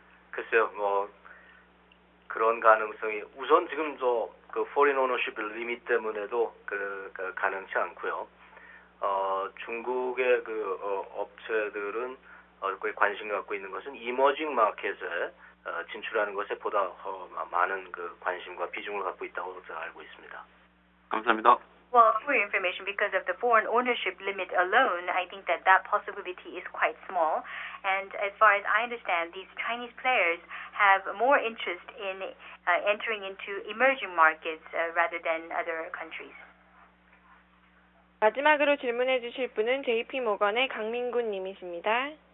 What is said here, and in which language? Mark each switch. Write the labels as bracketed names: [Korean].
[Korean] 글쎄요, 그런 가능성이 우선 지금 그 foreign ownership 리밋 때문에도 가능치 않고요. 중국의 업체들은 거의 관심 갖고 있는 것은 이머징 마켓에 진출하는 것에 보다 많은 관심과 비중을 갖고 있다고 제가 알고 있습니다. 감사합니다. [English] Well, for your information, because of the foreign ownership limit alone, I think that possibility is quite small. And as far as I understand, these Chinese players have more interest in entering into emerging markets rather than other countries. [Korean] 마지막으로 질문해 주실 분은 JP모건의 강민군 님이십니다.